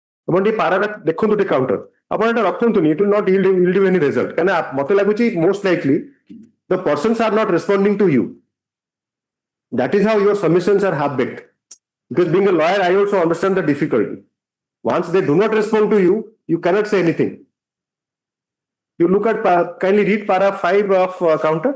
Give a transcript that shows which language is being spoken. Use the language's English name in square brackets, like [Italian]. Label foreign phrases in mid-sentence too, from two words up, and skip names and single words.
[Odia] ଆପଣ ଟିକେ ପାରାଟା ଦେଖନ୍ତୁ ଟିକେ କାଉଣ୍ଟର ଆପଣ ଏଟା ରଖନ୍ତୁନି [English] it will not yield you any result [Odia] କାହିଁକି ମତେ ଲାଗୁଛି [English] most likely the persons are not responding to you. That is how your submissions are half baked. Because being a lawyer, I also understand the difficulty. Once they do not respond to you, you cannot say anything. You look at kindly read para 5 of counter.